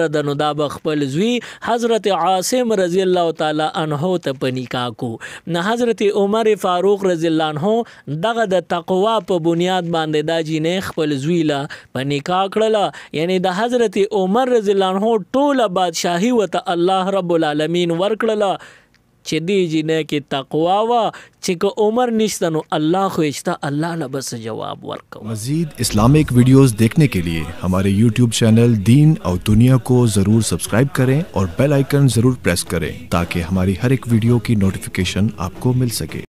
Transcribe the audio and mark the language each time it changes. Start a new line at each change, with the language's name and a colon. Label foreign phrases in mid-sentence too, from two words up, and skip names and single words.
Pashto: د نو دا خپل زوی حضرت عاصم
Arabic: رضی الله تعالی عنہ
Pashto: ته پنیکا کو نه حضرت عمر فاروق
Arabic: رضی الله عنہ
Pashto: دغه د تقوا په بنیاد باندې دا جنې خپل زوی لا پنیکا کړله یعنی د حضرت عمر
Arabic: رضی الله عنہ
Pashto: ټوله بادشاہي وته
Arabic: الله رب العالمین
Pashto: ورکړله چې دی جنې کې تقوا وا چې عمر نشته نو الله خو اشتا الله له بس جواب ورکو
Urdu: مزید اسلامک ویڈیوز دیکھنے کے لیے ہمارے YouTube چینل دین اور دنیا کو ضرور سبسکرائب کریں اور
English: bell icon
Urdu: ضرور پریس کریں تاکہ ہماری ہر ایک ویڈیو کی نوٹیفکیشن آپ کو مل سکے.